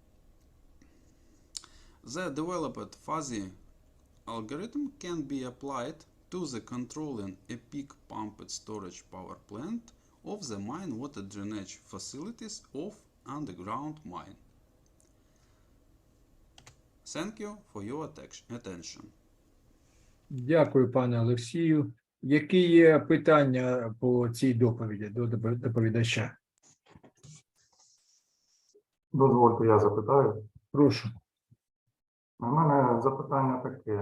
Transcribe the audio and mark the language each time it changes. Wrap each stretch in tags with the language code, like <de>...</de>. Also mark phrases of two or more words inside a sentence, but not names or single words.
<en>The developed fuzzy algorithm can be applied to the controlling a peak pumped storage power plant of the mine water drainage facilities of underground mine. Thank you for your attention.</en> <uk>Дякую, пане Олексію. Які є питання по цій доповіді до доповідача? Дозвольте, я запитаю. Прошу. У мене запитання таке.</uk>